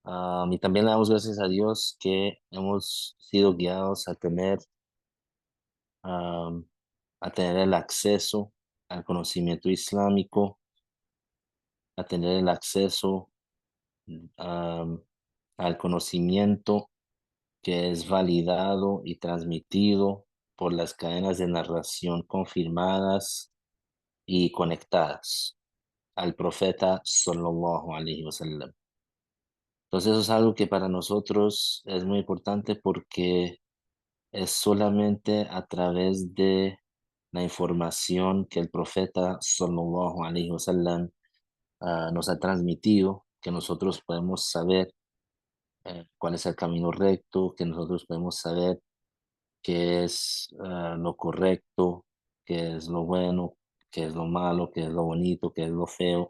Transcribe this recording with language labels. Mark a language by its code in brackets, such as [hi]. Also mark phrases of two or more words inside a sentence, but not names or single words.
[es] Y también le damos gracias a Dios que hemos sido guiados am, a tener el acceso al conocimiento islámico, a tener el acceso am, al conocimiento que es validado y transmitido por las cadenas de narración confirmadas y conectadas al profeta [ar] صلى الله عليه وسلم. [es] Entonces eso es algo que para nosotros es muy importante porque es solamente a través de la información que el profeta [ar] صلى الله عليه وسلم [es] nos ha transmitido que nosotros podemos saber cuál es el camino recto, que nosotros podemos saber qué es lo correcto, qué es lo bueno, qué es lo malo, qué es lo bonito, qué es lo feo.